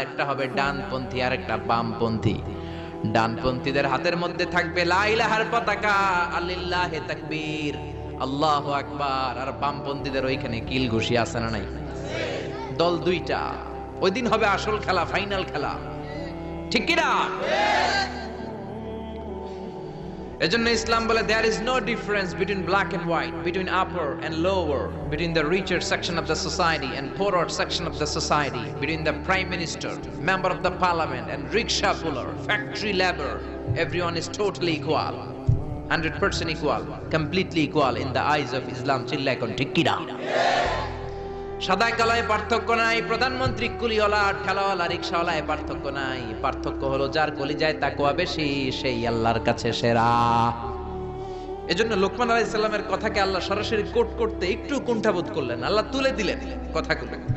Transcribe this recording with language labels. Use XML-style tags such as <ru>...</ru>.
<bn>একটা হবে ডানপন্থী আর একটা বামপন্থী। ডানপন্থীদের হাতের মধ্যে থাকবে লা ইলাহার পতাকা, আলিল্লাহি তাকবীর, আল্লাহু আকবার। আর বামপন্থীদের ওইখানে কিল ঘুষি আছে না নাই? দল দুইটা। ওই দিন হবে আসল খেলা, ফাইনাল খেলা, ঠিক কি না? এজন্য ইসলাম বলে</bn> <en>there is no difference between black and white, between upper and lower, between the richer section of the society and poorer section of the society, between the prime minister, member of the parliament and rickshaw puller, factory labor. Everyone is totally equal, 100% equal, completely equal in the eyes of Islam.</en> <bn>চিল্লা এখন ঠিক কি না? সাদা কালায় পার্থক্য নাই, প্রধানমন্ত্রী কুলিওয়ালা ঠেলাওয়ালা রিকশাওয়ালায় পার্থক্য নাই। পার্থক্য হলো যার কলিজায় তাকওয়া বেশি সেই আল্লাহর কাছে সেরা। এজন্য লোকমান আলাইহিস সালামের কথাকে আল্লাহ সরাসরি কোট করতে একটু কুণ্ঠাবোধ করলেন, আল্লাহ তুলে দিলেন কথাগুলো।</bn>